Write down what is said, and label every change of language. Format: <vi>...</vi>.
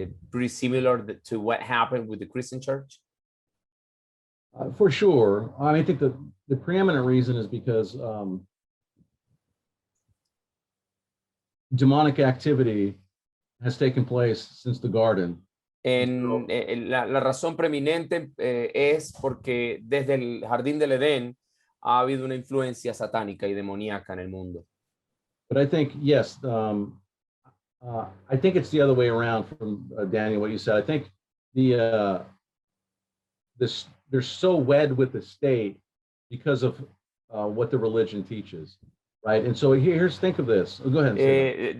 <en>Pretty similar to what happened with the Christian church? For sure. I think the preeminent reason is because demonic activity has taken place since the garden.</en> <es>La razón preeminente es porque desde el jardín del Edén ha habido una influencia satánica y demoníaca en el mundo.</es> <en>But I think, yes, I think it's the other way around from Daniel, what you said. I think they're so wed with the state because of what the religion teaches, right? And so think of this. Oh, go ahead.</en>